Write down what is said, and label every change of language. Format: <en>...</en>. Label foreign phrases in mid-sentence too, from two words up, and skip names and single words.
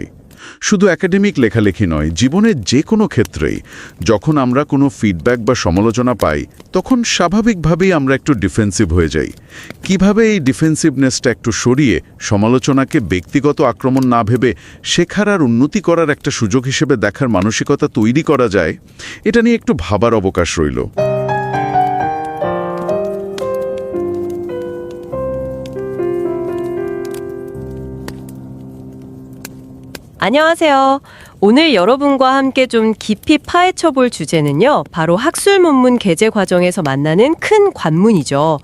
<bn>শুধু একাডেমিক লেখালেখি নয়, জীবনের যে কোনো ক্ষেত্রেই যখন আমরা কোনো ফিডব্যাক বা সমালোচনা পাই, তখন স্বাভাবিকভাবেই আমরা একটু ডিফেন্সিভ হয়ে যাই। কিভাবে এই ডিফেন্সিভনেসটা একটু সরিয়ে সমালোচনাকে ব্যক্তিগত আক্রমণ না ভেবে শেখার আর উন্নতি করার একটা সুযোগ হিসেবে দেখার মানসিকতা তৈরি করা যায়, এটা নিয়ে একটু ভাবার অবকাশ রইল।</bn> <ko>안녕하세요. 오늘 여러분과 함께 좀 깊이 파헤쳐 볼 주제는요. 바로 학술 논문 게재 과정에서 만나는 큰 관문이죠.</ko>